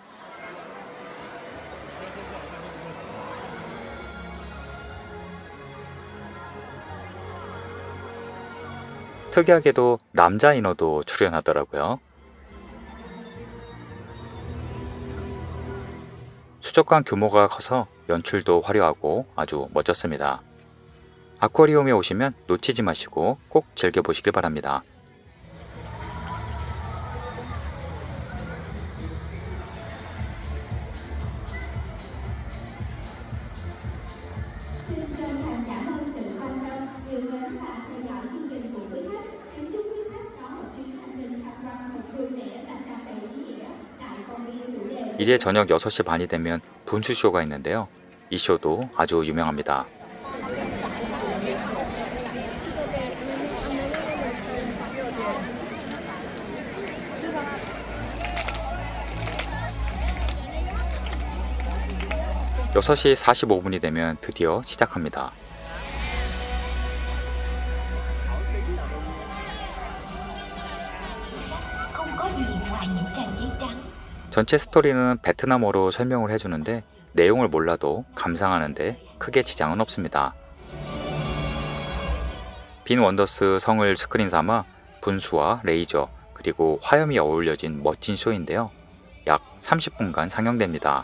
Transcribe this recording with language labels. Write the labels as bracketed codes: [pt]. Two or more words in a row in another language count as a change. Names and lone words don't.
[ko] 특이하게도 남자 인어도 출연하더라고요. 수족관 규모가 커서 연출도 화려하고 아주 멋졌습니다. 아쿠아리움에 오시면 놓치지 마시고 꼭 즐겨보시길 바랍니다. [vi] Xin chân thành cảm ơn sự quan tâm, yêu mến và theo dõi chương trình của quý khách. Kính chúc quý khách có một chuyến hành trình tham quan thật vui vẻ và tràn đầy ý nghĩa tại công viên chủ đề. [ko] 이제 저녁 6시 반이 되면 분수쇼가 있는데요. 이 쇼도 아주 유명합니다. (6시 45분이) 되면 드디어 시작합니다. [vi] Không có gì ngoài những trang giấy trắng. [ko] 전체 스토리는 베트남어로 설명을 해주는데 내용을 몰라도 감상하는데 크게 지장은 없습니다. 빈 원더스 성을 스크린 삼아 분수와 레이저 그리고 화염이 어울려진 멋진 쇼인데요. 약 30분간 상영됩니다.